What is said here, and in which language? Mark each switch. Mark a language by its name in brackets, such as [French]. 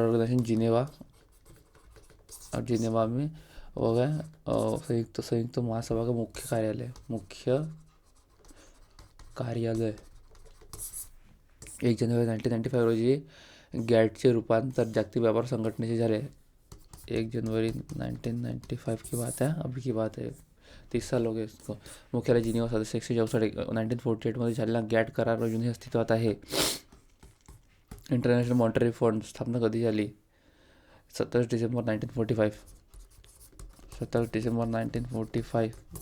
[Hindi] Geneva में संयुक्त महासभा का मुख्य कार्यालय. [Marathi] 1 जानेवारी 1995 रोजी गॅटचे रूपांतर जागतिक व्यापार संघटनेचे झाले. [Hindi] 1 जनवरी 1995 की बात है, अभी की बात है. 30 साल हो गए इसको. मुख्यालय जिनेवा. सदस्य 164. [Marathi] 1948 मध्ये झालेला गॅट करार अजूनही अस्तित्वात आहे. इंटरनॅशनल मॉनिटरी फंड स्थापना कधी झाली? 27 डिसेंबर 1945. 27 डिसेंबर 1945.